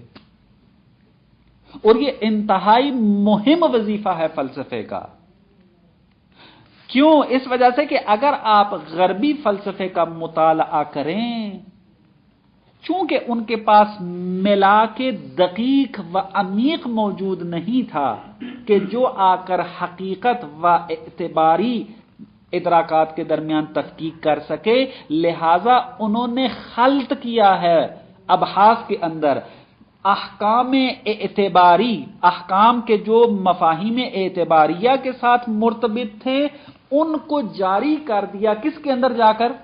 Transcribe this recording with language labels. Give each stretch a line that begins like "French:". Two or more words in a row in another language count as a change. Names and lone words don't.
Urdu: اور یہ انتہائی مہم وظیفہ ہے فلسفے کا۔ کیوں؟ اس وجہ سے کہ اگر آپ غربی فلسفے کا مطالعہ کریں، چونکہ ان کے پاس ملا کے دقیق و عمیق موجود نہیں تھا کہ جو آ کر حقیقت و اعتباری ادراکات کے درمیان تفکیک کر سکے، لہذا انہوں نے خلط کیا ہے ابحاث کے اندر احکام اعتباری، احکام کے جو مفاہیم اعتباریہ کے ساتھ مرتبط تھے ان کو جاری کر دیا، کس کے اندر جا کر؟